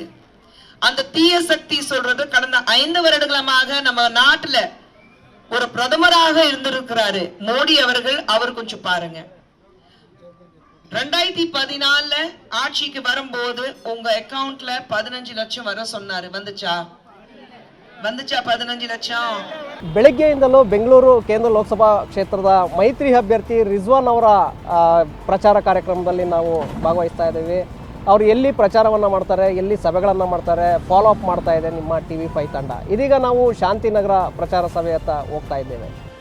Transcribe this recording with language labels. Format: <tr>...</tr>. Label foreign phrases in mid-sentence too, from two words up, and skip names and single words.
<ta>அந்த தீய சக்தி சொல்றது கடந்த 5 வருடங்களாக நம்ம நாட்டுல ஒரு பிரதமராக இருந்திருக்கிறாரு மோடி அவர்கள். அவர் கொஞ்சம் பாருங்க, 2014ல ஆட்சிக்கு வரும்போது உங்க அக்கவுண்ட்ல 15 லட்சம் வர சொன்னாரு. வந்துச்சா 15 ಲಕ್ಷம்?</ta> <kn>ಬೆಳಗ್ಗೆಯಿಂದಲೂ ಬೆಂಗಳೂರು ಕೇಂದ್ರ ಲೋಕಸಭಾ ಕ್ಷೇತ್ರದ ಮೈತ್ರಿ ಅಭ್ಯರ್ಥಿ ರಿಜ್ವಾನ್ ಅವರ ಪ್ರಚಾರ ಕಾರ್ಯಕ್ರಮದಲ್ಲಿ ನಾವು ಭಾಗವಹಿಸ್ತಾ ಇದ್ದೀವಿ. ಅವರು ಎಲ್ಲಿ ಪ್ರಚಾರವನ್ನು ಮಾಡ್ತಾರೆ, ಎಲ್ಲಿ ಸಭೆಗಳನ್ನು ಮಾಡ್ತಾರೆ,</kn> <en>follow up</en> <kn>ಮಾಡ್ತಾ ಇದೆ ನಿಮ್ಮ TV5 ತಂಡ. ಇದೀಗ ನಾವು ಶಾಂತಿನಗರ ಪ್ರಚಾರ ಸಭೆಯತ್ತ ಹೋಗ್ತಾ ಇದ್ದೇವೆ.</kn>